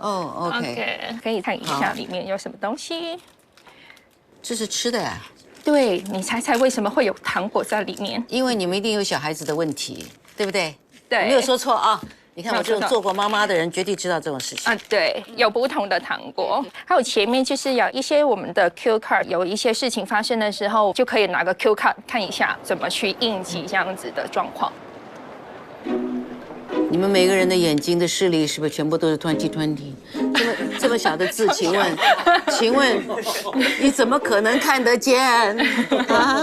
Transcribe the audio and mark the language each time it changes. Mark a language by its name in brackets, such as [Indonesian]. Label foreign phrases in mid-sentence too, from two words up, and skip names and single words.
[Chinese] 哦 ，OK，可以看一下裡面有什麼東西。這是吃的呀？對，你猜猜為什麼會有糖果在裡面？因為你們一定有小孩子的問題，對不對？對，沒有說錯啊。你看我這種做過媽媽的人，絕對知道這種事情。對，有不同的糖果，還有前面就是有一些我們的 [English] Q card， [Chinese] 有一些事情發生的時候，就可以拿個 [English] Q card [Chinese] 看一下怎麼去應急這樣子的狀況。你們每個人的眼睛的視力是不是全部都是20/20？這麼小的字，請問你怎麼可能看得見啊？